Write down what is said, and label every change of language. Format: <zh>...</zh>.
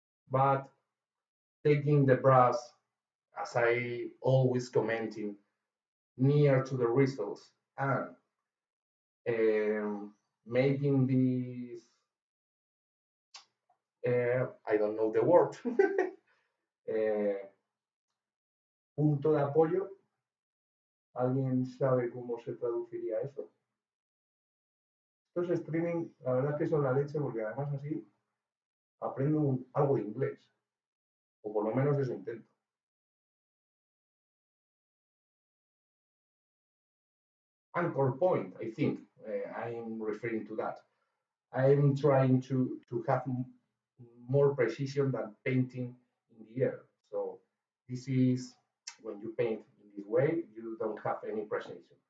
<en>But taking the brush, as I always commenting, near to the results and making this, I don't know the word, uh,</en> <es>punto de apoyo. ¿Alguien sabe cómo se traduciría eso? Estos streaming, la verdad es que son la leche porque además así aprendo algo de inglés, o por lo menos eso intento.</es> <en>Anchor point, I think I'm referring to that. I'm trying to have more precision than painting in the air. So this is when you paint in this way, you don't have any precision.</en>